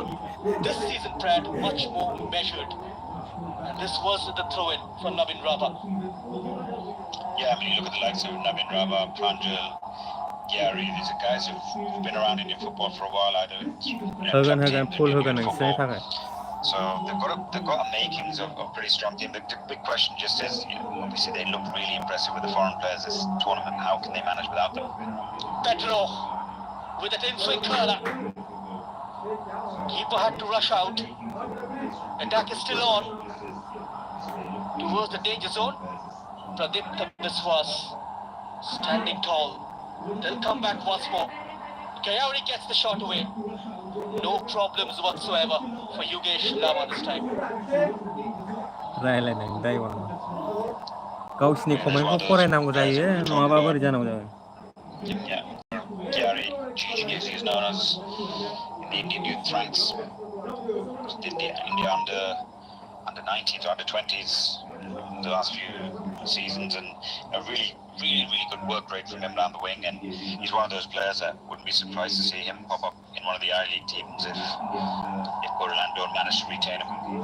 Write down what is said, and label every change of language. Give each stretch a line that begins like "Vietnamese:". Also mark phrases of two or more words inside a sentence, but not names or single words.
English: This season, Brad, much more measured. And this was the throw-in from Navin Rava. Yeah, I mean, you look at the likes of Navin Rava, Pranjal, Gary, these are guys who've been around Indian football for a while, either Hogan full Hogan nोंसोरनि थाखाय so they've got makings of a pretty strong team. The big question just is, obviously they look really impressive with the foreign players this tournament. How can they manage without them? Pedro with an in-swing curler. Keeper had to rush out. Attack is still on towards the danger zone. Pradeep Biswas standing tall. They'll come back once more. Kayari gets the shot away. No problems whatsoever for Yogesh Lama this time.
Bodo: रायलायनाय दायबा गावसिनि कमेन्टखौ फरायनांगौ जायो नङाबा बोरै जानांगौ जायो
English: Yeah, Gary, Gigi as he's known as in the Indian youth ranks, did the India under 19s or under 20s the last few seasons, and a really good work rate from him down the wing, and he's one of those players that wouldn't be surprised to see him pop up in one of the I-League teams if Durand don't manage to retain him.